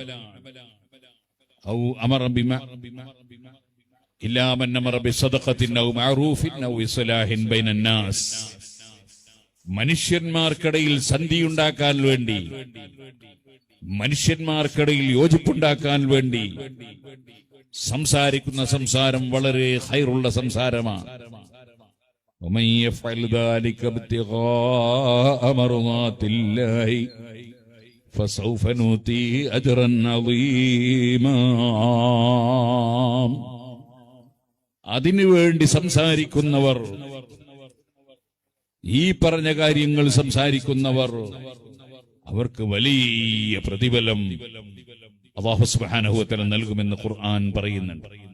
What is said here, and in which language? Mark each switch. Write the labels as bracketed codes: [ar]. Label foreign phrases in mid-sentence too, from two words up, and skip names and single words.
[ar] أو أمر بما إلا من أمر بصدقة أو معروف أو إصلاح بين الناس, [ml] മനുഷ്യന്മാർക്കിടയിൽ സന്ധിയുണ്ടാക്കാൻ വേണ്ടി, മനുഷ്യന്മാർക്കിടയിൽ യോജിപ്പുണ്ടാക്കാൻ വേണ്ടി സംസാരിക്കുന്ന സംസാരം വളരെ ഖൈറുള്ള സംസാരമാണ്. [ar] ومن يفعل ذلك ابتغاء مرضات الله فسوف نؤتيه اجرا عظيما. [ml] അതിനുവേണ്ടി സംസാരിക്കുന്നവർ, ഈ പറഞ്ഞ കാര്യങ്ങൾ സംസാരിക്കുന്നവർ, അവർക്ക് വലിയ പ്രതിഫലം അല്ലാഹു [ar] سبحانه وتعالى [ml] നൽകുമെന്ന് ഖുർആൻ പറയുന്നുണ്ട്.